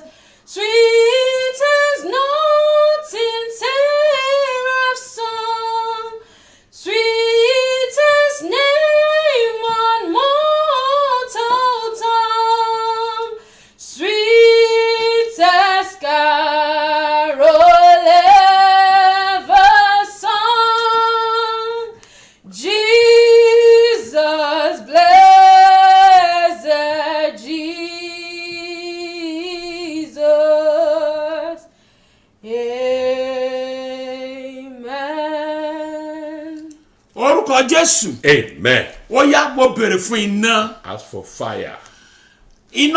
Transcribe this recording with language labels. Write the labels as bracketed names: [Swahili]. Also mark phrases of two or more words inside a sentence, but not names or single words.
[English] Sweetest notes in seraph song, sweetest name on mortal tongue, sweetest carol ever sung. Jesus, blessed Jesus. Amen. [Yoruba] Orúkọ Jésù. [English] Amen. [Yoruba] Ó yá mo bèrè fún iná. [English] As for fire,